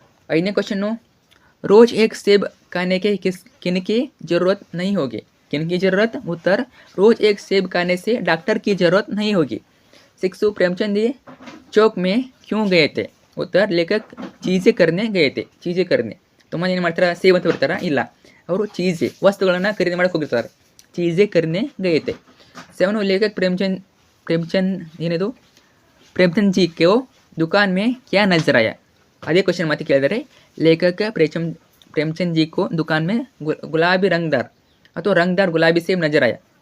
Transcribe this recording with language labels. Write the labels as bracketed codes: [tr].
[hi] 5ನೇ क्वेश्चन, रोज एक सेब खाने के किनकी ज़रूरत नहीं होगी? किनकी ज़रूरत? उत्तर, रोज एक सेब खाने से डॉक्टर की ज़रूरत नहीं होगी. 6, प्रेमचंद जी चौक में क्यों गए थे? उत्तर लेखक चीज़े करने गए थे. ಚೀಜೆ करने. [kn] ತುಂಬ ಏನು ಮಾಡ್ತಾರೆ, ಸೇವ್ ಅಂತ ಬರ್ತಾರ? ಇಲ್ಲ, ಅವರು ಚೀಜೆ ವಸ್ತುಗಳನ್ನು ಖರೀದಿ ಮಾಡಕ್ಕೆ ಹೋಗಿರ್ತಾರೆ. [hi] ಚೀಜೆ करने गए थे. 7 लेखक प्रेमचंद ಏನಿದು प्रेमचंद जी को दुकान में क्या नजर आया? [kn] ಅದೇ ಕ್ವಶನ್ ಮತ್ತೆ ಕೇಳಿದರೆ ಲೇಖಕ [hi] प्रेमचंद जी को दुकान में गुलाबी रंगदार ಅಥವಾ रंगदार गुलाबी सेब नजर आया.